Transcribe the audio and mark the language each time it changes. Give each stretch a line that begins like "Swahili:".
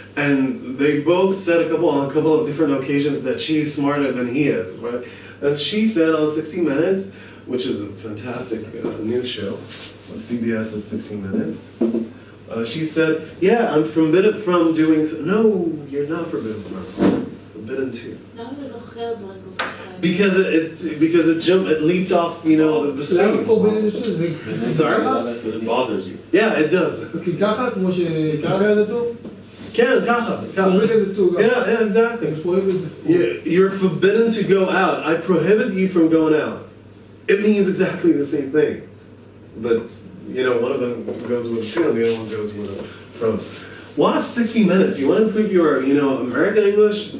English: And they both said on a couple of different occasions that she's smarter than he is, right? As she said on 60 Minutes, which is a fantastic news show, CBS's 60 Minutes, she said, yeah, I'm forbidden from doing so. No, you're not forbidden from. Forbidden to.
Hebrew: למה אתה זוכר דברים כל כך כאלה?
English: Because it leaped off, the
Hebrew: למה
English: screen. forbidden to? זה I'm sorry? Because it bothers you. Yeah, it does.
Hebrew: כי ככה, כמו שככה זה טוב, כן, ככה. forbidden זה טוב.
English: Yeah, exactly.
Hebrew: prohibit זה
English: You're forbidden to go out. I prohibit you from going out. It means exactly the same thing. But, one of them goes with to and the other one goes with from. Watch 60 Minutes. You want to improve your, American English?